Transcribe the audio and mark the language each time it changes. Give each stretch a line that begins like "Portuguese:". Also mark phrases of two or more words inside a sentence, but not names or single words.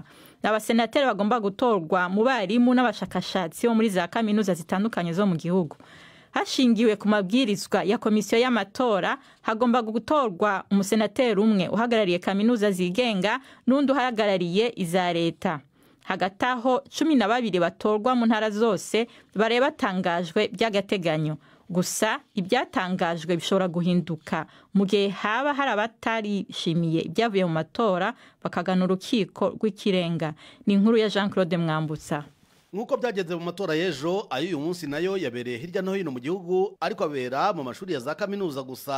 Kinyarwanda: Abasenateri bagomba gutorwa mu barimu n'abashakashatsi bo muri za kaminuza zitandukanye zo mu gihugu. Hashingiwe ku mabwirizwa ya komisiyo y'amatora, hagomba gutorwa umusenateri umwe uhagarariye kaminuza zigenga n'undi uhagarariye iza leta. Hagati aho 12 batorwa mu ntara zose bare batangajwe by'agateganyo. Gusa ibyatangajwe bishobora guhinduka mu gihe haba hari abatarishimiye ibyavuye mu matora bakagana urukiko rw'ikirenga. Ni inkuru ya Jean-Claude Mwambutsa. Nkuko byageze mu matora y'ejo, ay'uyu munsi nayo yabereye hirya no hino mu gihugu, ariko abera mu mashuri ya za kaminuza gusa.